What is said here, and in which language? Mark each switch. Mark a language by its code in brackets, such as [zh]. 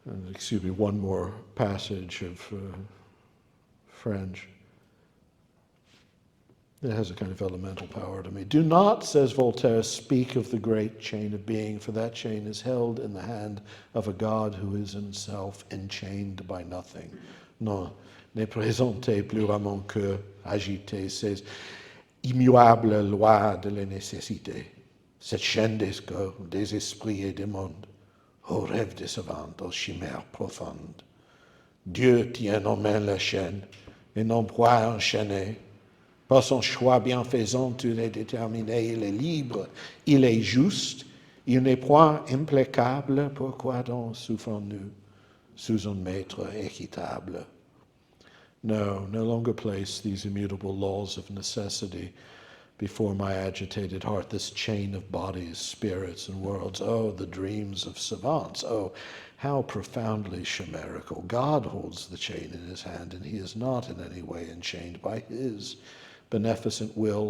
[en] Excuse me, one more passage of French. It has a kind of elemental power to me. Do not, says Voltaire, speak of the great chain of being, for that chain is held in the hand of a God who is himself enchained by nothing. [fr] Non, ne présentez plus à mon cœur agité ces immuables lois de la nécessité, cette chaîne des esprits et des mondes, aux rêves décevants, aux chimères profondes. Dieu tient en main la chaîne et n'emploie enchaîner. Par son choix bienfaisant, il est déterminé, il est libre, il est juste, Il n'est point implacable, pourquoi donc souffrons-nous sous un maître équitable? [en] No, no longer place these immutable laws of necessity before my agitated heart, this chain of bodies, spirits, and worlds. Oh, the dreams of savants. Oh, how profoundly chimerical. God holds the chain in his hand, and he is not in any way enchained by his beneficent will.